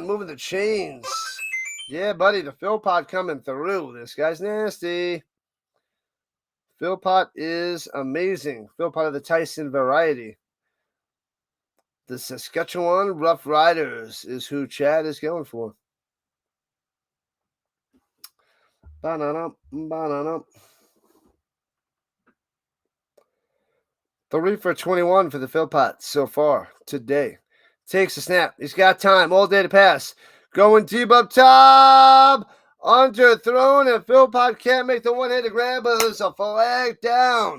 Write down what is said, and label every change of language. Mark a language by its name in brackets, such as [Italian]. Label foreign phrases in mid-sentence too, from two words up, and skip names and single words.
[English] Moving the chains. Yeah, buddy. The Philpot coming through. This guy's nasty. Philpot is amazing. Philpot of the Tyson variety. The Saskatchewan Rough Riders is who Chad is going for. Ba-na-na. 3 for 21 for the Philpot so far today. Takes a snap. He's got time all day to pass. Going deep up top. Underthrown, and Philpott can't make the one-handed grab, but there's a flag down.